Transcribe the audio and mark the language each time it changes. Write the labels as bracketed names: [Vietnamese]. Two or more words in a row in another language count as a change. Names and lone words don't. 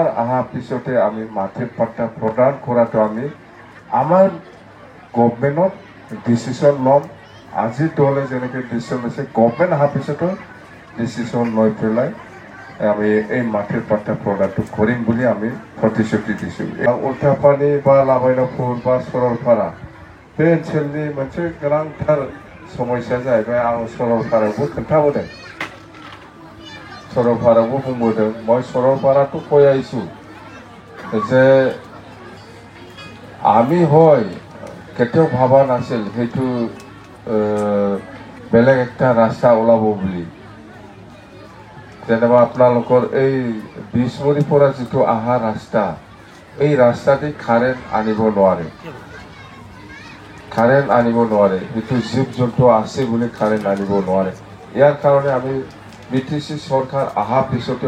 [Assamese] আহা পিছতে আমি মাটিৰ পাট্টা প্ৰদান কৰাটো আমি আমাৰ গভৰ্ণমেণ্টত ডিসিশন লম আজি দলে যেনেকৈ ডিসিশন লৈছে গভৰ্ণমেণ্ট অহা পিছতো ডিসিশন লৈ পেলাই আমি এই মাটিৰ পাট্টা প্ৰদানটো কৰিম বুলি আমি প্ৰতিশ্ৰুতি দিছো উল্টাপানি বা লাবাইনপুর বা [Bodo] सरलपारा बे ओनसोलनि मोनसे गोनांथार समस्या जाहैबाय आं सरलपारायावबो खोन्थाबोदों सरलपारायावबो बुंबोदों मैं सरलपाराखौ [Assamese] কৈ আহিছো যে আমি হয় কেতিয়াও ভাবা নাছিল সেইটো বেলেগ একটা ৰাস্তা ওলাব বুলি যেনেবা আপোনালোকৰ এই বিশমুৰীৰ পৰা যিটো আহা ৰাস্তা এই ৰাস্তাটি কাৰেণ্ট আনিব নোৱাৰে কারেন্ট আনিব নোৱাৰে সেইটো জীৱ জন্তু আছে বুলি কারেন্ট আনিব নোৱাৰে ইয়াৰ কাৰণে আমি বিটিসি সরকার আহা পিছতেও